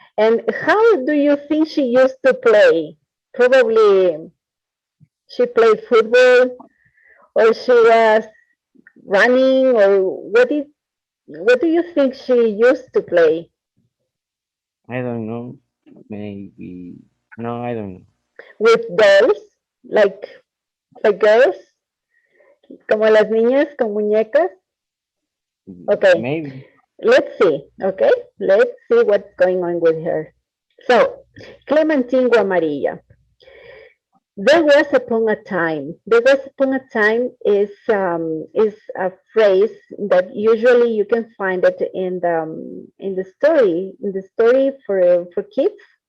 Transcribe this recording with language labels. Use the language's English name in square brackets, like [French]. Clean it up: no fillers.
[English] And how do you think she used to play? Probably she played football, or she was running, or what do you think she used to play? I don't know. Maybe no, I don't know. [Spanish] With dolls, like girls, como las niñas con muñecas. [English] Okay. Maybe. Let's see, okay? Let's see what's going on with her. So, Clemantine Wamariya. There was upon a time. There was upon a time is a phrase that usually you can find it in the story for kids.